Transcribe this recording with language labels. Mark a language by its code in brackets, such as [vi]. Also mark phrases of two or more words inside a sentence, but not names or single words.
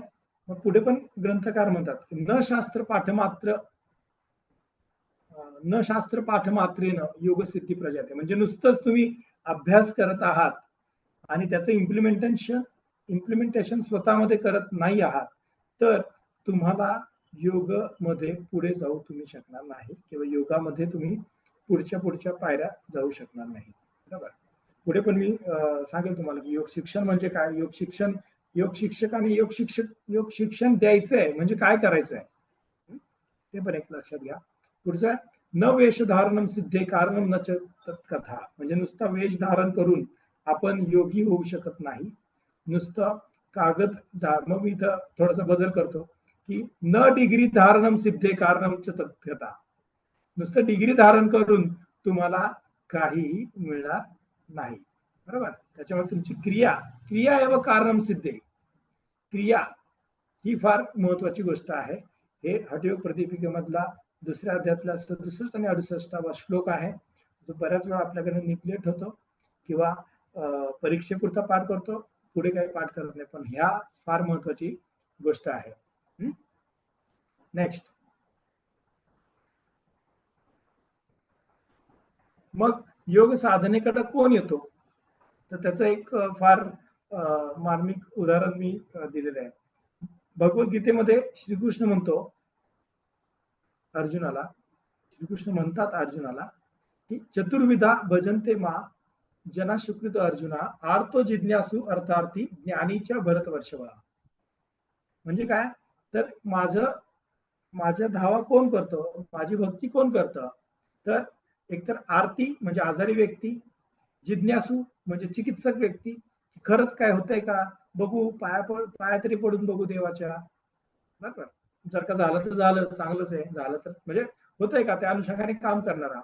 [mr] मग पुढे पण ग्रंथकार म्हणतात [sa] न शास्त्र पाठ मात्रेनं योग सिद्धी प्रजाते, [mr] म्हणजे नुसतंच तुम्ही अभ्यास करत आहात आणि त्याचं इम्प्लिमेंटेशन स्वतःमध्ये करत नाही आहात तर तुम्हाला योग मध्ये पुढे जाऊ तुम्ही शकणार नाही किंवा योगामध्ये तुम्ही पुढच्या पायऱ्या जाऊ शकणार नाही, बरोबर. पुढे पण मी सांगेल तुम्हाला की योग शिक्षण म्हणजे काय, योग शिक्षकाने योग शिक्षण द्यायचंय म्हणजे काय करायचं आहे ते पण एक लक्षात घ्या. [sa] पुढचं न वेशधारणम सिद्धे कारणम न तत्कथा, [mr] म्हणजे नुसता वेश धारण करून आपण योगी होऊ शकत नाही. नुसतं कागद मग मी इथं थोडासा बदल करतो की [sa] न डिग्री धारणम सिद्धे कारणम च तत्कथा, [mr] नुसतं डिग्री धारण करून तुम्हाला काहीही मिळणार नाही, बरोबर. त्याच्यामुळे तुमची [sa] क्रिया एवं कारणम सिद्धे, [mr] क्रिया ही फार महत्वाची गोष्ट आहे. हे हठयोग प्रदीपिकेमधला दुसऱ्या अध्यायातला 67 आणि 68वा श्लोक आहे, जो बऱ्याच वेळा आपल्याकडे निग्लेक्ट होतो किंवा परीक्षेपुरता पाठ करतो, पुढे काही पाठ करत नाही, पण ह्या फार महत्वाची गोष्ट आहे. नेक्स्ट, मग योग साधनेकडे कोण येतो, तर त्याचं एक फार मार्मिक उदाहरण मी दिलेलं आहे. भगवद्गीतेमध्ये श्रीकृष्ण म्हणतात अर्जुनाला की [sa] चतुर्विधा भजन्ते मा जना सुकृत अर्जुना आर्तो जिज्ञासू अर्थार्थी ज्ञानीच्या भरतवर्षभा. [mr] म्हणजे काय, तर माझ्या धावा कोण करतो, माझी भक्ती कोण करतं, तर एकतर आरती म्हणजे आजारी व्यक्ती, जिज्ञासू म्हणजे चिकित्सक व्यक्ती, खरंच काय होतंय का बघू, पाया तरी पडून बघू देवाच्या, बरोबर, जर का झालं तर झालं, चांगलंच आहे, झालं तर म्हणजे होतंय का, त्या अनुषंगाने काम करणारा.